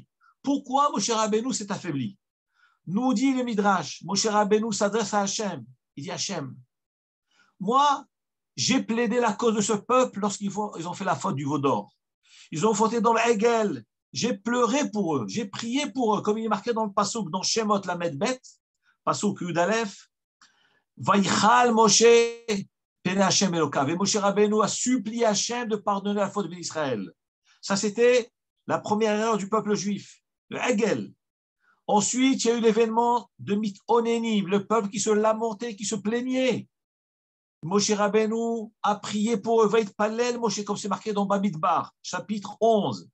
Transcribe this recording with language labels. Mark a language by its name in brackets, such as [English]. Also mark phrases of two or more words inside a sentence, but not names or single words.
[French] Pourquoi Moshe Rabbeinu s'est affaibli? Nous dit le Midrash, Moshe Rabbeinu s'adresse à Hachem. Il dit Hachem, moi, j'ai plaidé la cause de ce peuple lorsqu'ils ont fait la faute du veau d'or. Ils ont fauté dans le Hegel. J'ai pleuré pour eux, j'ai prié pour eux, comme il est marqué dans le Passouk, dans Shemot Lamed Bet, Passouk Yud Aleph, [Hebrew] ויחל משה פני השם אלוקיו. [French] Et Moshe Rabbeinu a supplié Hachem de pardonner la faute d'Israël. Ça, c'était la première erreur du peuple juif, le Hegel. Ensuite, il y a eu l'événement de Mitonenim, le peuple qui se lamentait, qui se plaignait. Moshe Rabbeinu a prié pour eux, [Hebrew] ויתפלל משה, [French] comme c'est marqué dans Bamidbar, chapitre 11.